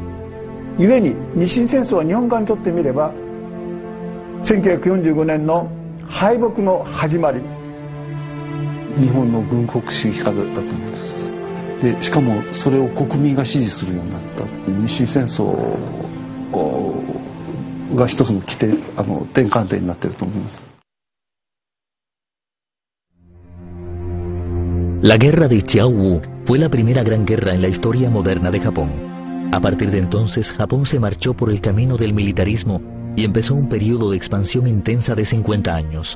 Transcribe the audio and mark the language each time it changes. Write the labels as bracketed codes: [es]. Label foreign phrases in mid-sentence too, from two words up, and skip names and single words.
[ja] ゆえに日清戦争は日本側にとってみれば1945年の敗北の始まり。日本の軍国主義化だと思います。でしかもそれを国民が支持するようになった。日清戦争が一つの起点、転換点になっていると思います。 [es] La guerra de Xiaowu fue la primera gran guerra en la historia moderna de Japón. A partir de entonces, Japón se marchó por el camino del militarismo y empezó un periodo de expansión intensa de 50 años.